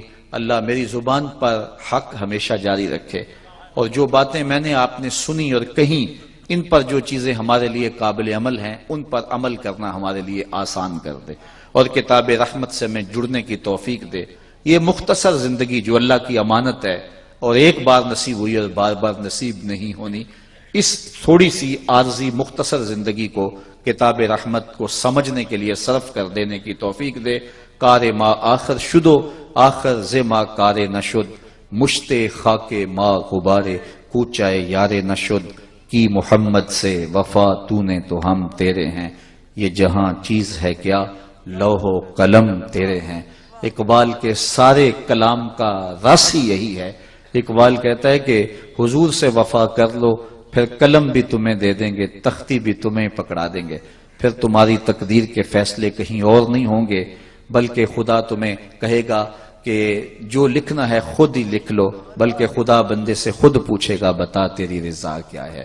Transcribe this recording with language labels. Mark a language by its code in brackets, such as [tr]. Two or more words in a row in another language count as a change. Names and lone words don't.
[ur] اللہ میری زبان پر حق ہمیشہ جاری رکھے، اور جو باتیں میں نے آپ نے سنی اور کہیں، ان پر جو چیزیں ہمارے لیے قابل عمل ہیں ان پر عمل کرنا ہمارے لیے آسان کر دے، اور کتاب رحمت سے میں جڑنے کی توفیق دے۔ یہ مختصر زندگی جو اللہ کی امانت ہے اور ایک بار نصیب ہوئی اور بار بار نصیب نہیں ہونی، اس تھوڑی سی عارضی مختصر زندگی کو کتاب رحمت کو سمجھنے کے لیے صرف کر دینے کی توفیق دے۔ [fa] کار ما آخر شدو آخر زما کار نشد، مشت خاک ما غبارے کوچائے یار نشد، [ur] کی محمد سے وفا تو نے تو ہم تیرے ہیں، یہ جہاں چیز ہے کیا لوح و قلم تیرے ہیں۔ اقبال کے سارے کلام کا رس ہی یہی ہے۔ اقبال کہتا ہے کہ حضور سے وفا کر لو، پھر قلم بھی تمہیں دے دیں گے، تختی بھی تمہیں پکڑا دیں گے، پھر تمہاری تقدیر کے فیصلے کہیں اور نہیں ہوں گے، بلکہ خدا تمہیں کہے گا کہ جو لکھنا ہے خود ہی لکھ لو، بلکہ خدا بندے سے خود پوچھے گا بتا تیری رضا کیا ہے۔